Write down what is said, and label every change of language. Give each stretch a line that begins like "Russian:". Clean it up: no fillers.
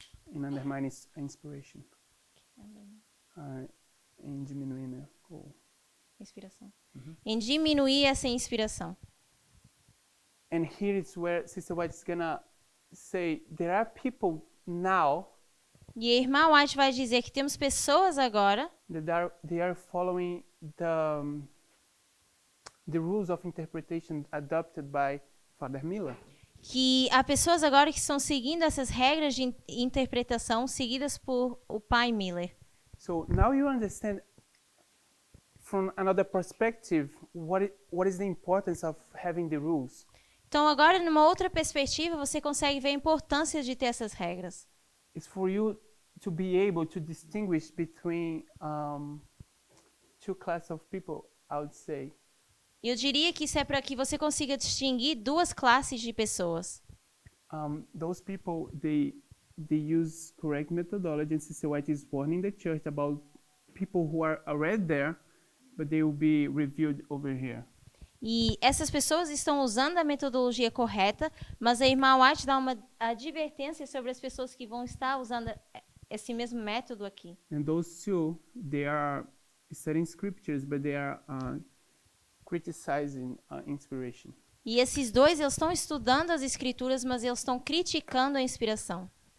English: In undermining inspiration.
Portuguese: Em diminuir, né? Inspiração. Em diminuir essa inspiração.
English: And here is where Sister White is gonna say there are people now
Portuguese: E a irmã White vai dizer que temos pessoas agora
English: that they are following the rules of interpretation adopted by Father Miller.
Portuguese: que há pessoas agora que estão seguindo essas regras de interpretação seguidas por o pai Miller.
English: So now you understand from another perspective what is the importance of having the rules.
Portuguese: Então agora, numa outra perspectiva, você consegue ver a importância de ter essas regras.
English: It's for you to be able to distinguish between two classes of people, I would say.
Portuguese: Eu diria que isso é para que você consiga distinguir duas classes de pessoas.
English: Those people, they use correct methodology, and Sister White is warning the church about people who are already there, but they will be reviewed over here.
Portuguese: E essas pessoas estão usando a metodologia correta, mas a irmã White dá uma advertência sobre as pessoas que vão estar usando esse mesmo método aqui.
English: And those two, they are studying scriptures, but they are criticizing inspiration.
Portuguese: E esses dois, eles estão estudando as escrituras, mas eles estão criticando a inspiração.